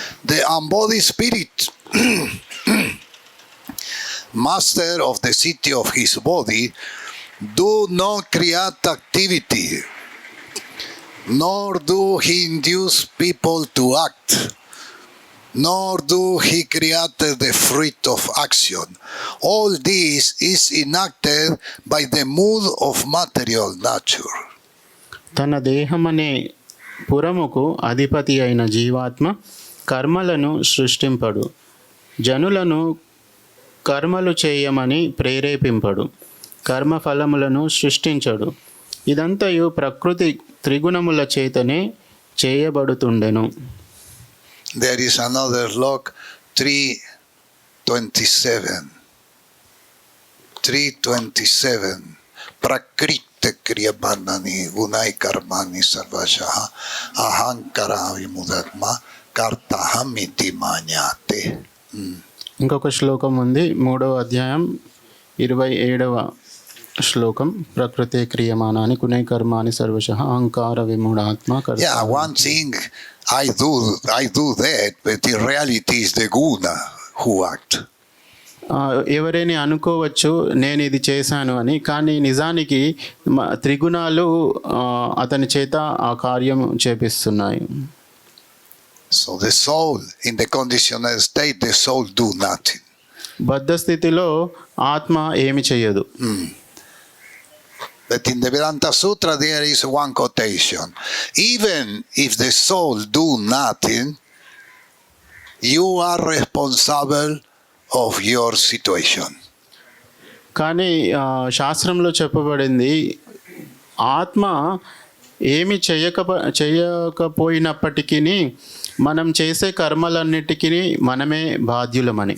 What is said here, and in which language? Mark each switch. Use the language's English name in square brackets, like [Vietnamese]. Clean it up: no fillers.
[English] The embodied spirit, master of the city of his body, do not create activity, nor do he induce people to act, nor do he create the fruit of action. All this is enacted by the mood of material nature. [Telugu] తన దేహమనే పురముకు అధిపతి అయిన జీవాత్మ కర్మలను సృష్టింపడు, జనులను కర్మలు చేయమని ప్రేరేపింపడు, కర్మఫలములను సృష్టించడు. ఇదంతయు ప్రకృతి త్రిగుణముల చేతనే చేయబడుతుండెను. [English] There is another slok 3:27. [Sanskrit] 3:27. Prakriti kriyamanani gunai karmani sarvashaha ahankara vimudatma kartaham iti manyate. [Telugu] ఇంకొక శ్లోకం ఉంది, 3వ అధ్యాయం 27వ శ్లోకం. [Sanskrit] ప్రకృతే క్రియమానాని కునై కర్మాని సర్వశః అహంకార విమూఢాత్మ. [English] Yeah, one thing I do that, but in reality is the guna. who act. [Telugu] ఎవరైనా అనుకోవచ్చు నేను ఇది చేశాను అని, కానీ నిజానికి త్రిగుణాలు అతని చేత ఆ కార్యం చేపిస్తున్నాయి. [English] So the soul, in the conditional state, the soul do nothing. [Telugu] బద్ధ స్థితిలో ఆత్మ ఏమి చేయదు. [English] But in the Vedanta Sutra there is one quotation. Even if the soul do nothing, you are responsible of your situation. [Telugu] కానీ శాస్త్రంలో చెప్పబడింది ఆత్మ ఏమి చేయకపోయినప్పటికీ మనం చేసే కర్మలన్నిటికీ మనమే బాధ్యులమని.